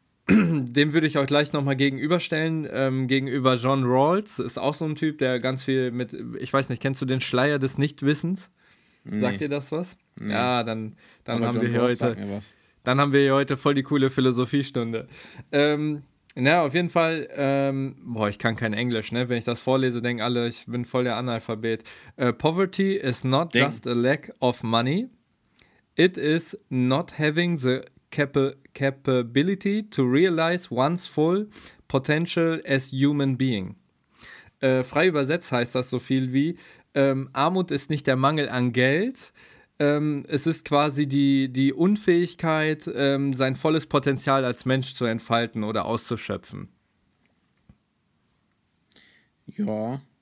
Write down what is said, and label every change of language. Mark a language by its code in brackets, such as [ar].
[de] Dem würde ich euch gleich nochmal gegenüberstellen, gegenüber John Rawls, ist auch so ein Typ, der ganz viel mit, ich weiß nicht, kennst du den Schleier des Nichtwissens? Nee. Sagt dir das was? Nee. Ja, dann haben wir hier heute, sag mir was. Dann haben wir hier heute voll die coole Philosophiestunde. Na, auf jeden Fall, ich kann kein Englisch, ne? Wenn ich das vorlese, denken alle, ich bin voll der Analphabet. [en] Poverty is not just a lack of money. It is not having the capability to realize one's full potential as human being. [de] Frei übersetzt heißt das so viel wie, Armut ist nicht der Mangel an Geld. Es ist quasi die Unfähigkeit, sein volles Potenzial als Mensch zu entfalten oder auszuschöpfen. Ja.